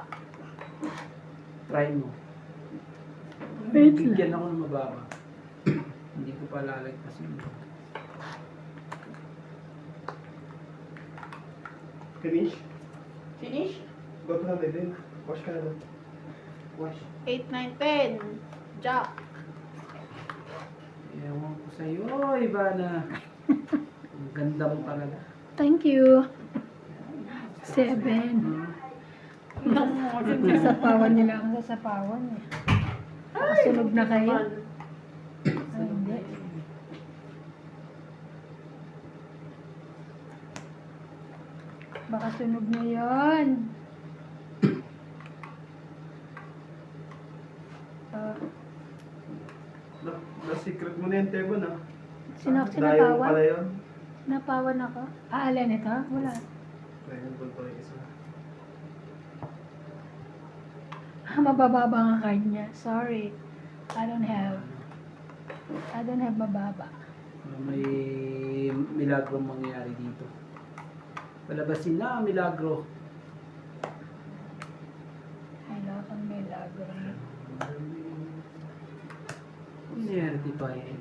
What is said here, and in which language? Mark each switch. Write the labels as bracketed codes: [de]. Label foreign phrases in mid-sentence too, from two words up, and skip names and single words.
[tl] Try mo. Wait lang. Bigyan ako ng mababa. Hindi ko pa lalagpasin. [en] Finish? Finish? Go to [tl] na din. Wash ka na doon. Wash. [en] 8, 9, 10. Jack. [tl] Ewan ko sa'yo, Ivana. Ang ganda mo talaga. [en] Thank you. 7. [tl] Sasapawan niyo lang ang sasapawan eh. Sunog na kayo? Ay, hindi. Baka sunog na yun. Na-secret mo na yung Tebon ah. Dayo Sinapawan? pala yun. Sinapawan ako? Alin ito? Wala. Dragon Ball pala yung isa. Mabababa ang card niya. [en] Sorry. I don't have mababa. [tl] May milagro mangyayari dito. Palabasin na ang milagro. Kailangan may lago. Inerti pa yun.